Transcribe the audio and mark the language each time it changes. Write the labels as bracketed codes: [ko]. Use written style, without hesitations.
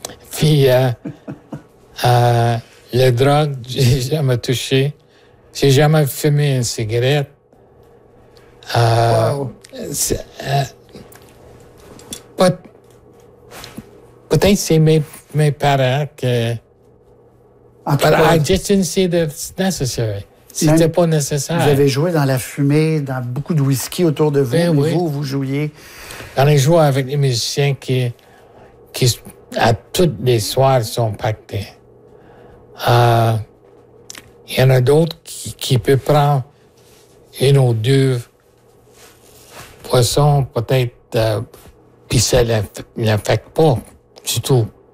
[fr] Puis, la drogue, j'ai jamais touché. J'ai jamais fumé une cigarette. Peut-être c'est mes parents que... [en] But I just didn't see that it's necessary. [fr] C'était pas nécessaire. Vous avez joué dans la fumée, dans beaucoup de whisky autour de vous. Ben oui. Vous jouiez. J'en ai joué avec les musiciens qui, à toutes les soirs, sont pactés. Il y en a d'autres qui peuvent prendre une ou deux poissons, peut-être, puis ça ne l'affecte pas du tout.